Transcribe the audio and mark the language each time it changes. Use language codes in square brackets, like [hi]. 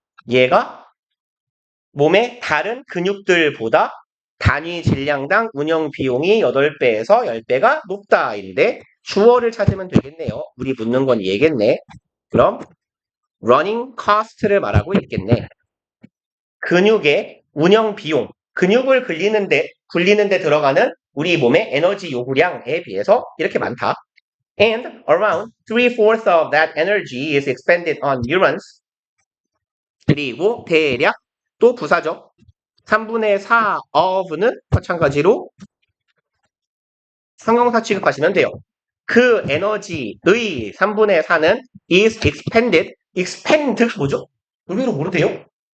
[ko] 얘가 몸의 다른 근육들보다 단위 질량당 운영 비용이 8배에서 10배가 높다인데 주어를 찾으면 되겠네요. 우리 묻는 건 얘겠네. 그럼 running cost를 말하고 있겠네. 근육의 운영 비용, 근육을 굴리는데 들어가는 우리 몸의 에너지 요구량에 비해서 이렇게 많다. [en] And around 3/4 of that energy is expended on neurons. [ko] 그리고 대략 또 부사죠. 3분의 4 of는 마찬가지로 형용사 취급하시면 돼요. 그 에너지의 3분의 4는 [en] is expended. [ko] expend 뭐죠? 의외로 모르세요?